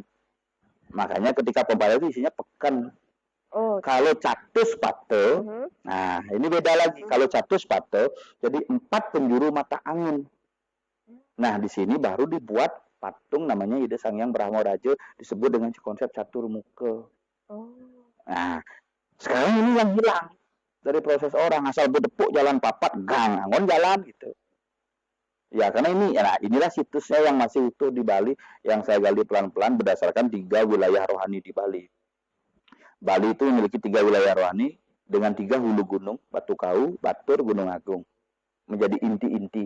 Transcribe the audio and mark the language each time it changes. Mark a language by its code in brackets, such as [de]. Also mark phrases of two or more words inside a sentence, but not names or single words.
[id] Makanya ketika pempatan itu isinya pekan. Kalau catus pate, nah ini beda lagi. Kalau catus pate, jadi 4 penjuru mata angin. Nah di sini baru dibuat patung namanya Ida Sangyang Brahma Raja, disebut dengan konsep catur muka. Nah sekarang ini yang hilang dari proses orang, asal berdepuk jalan papat, gang, angon jalan gitu. Ya karena ini, ya, inilah situsnya yang masih utuh di Bali, yang saya gali pelan-pelan berdasarkan 3 wilayah rohani di Bali. Bali itu memiliki 3 wilayah rohani dengan 3 hulu gunung, Batu Kau, Batur, Gunung Agung, menjadi inti-inti.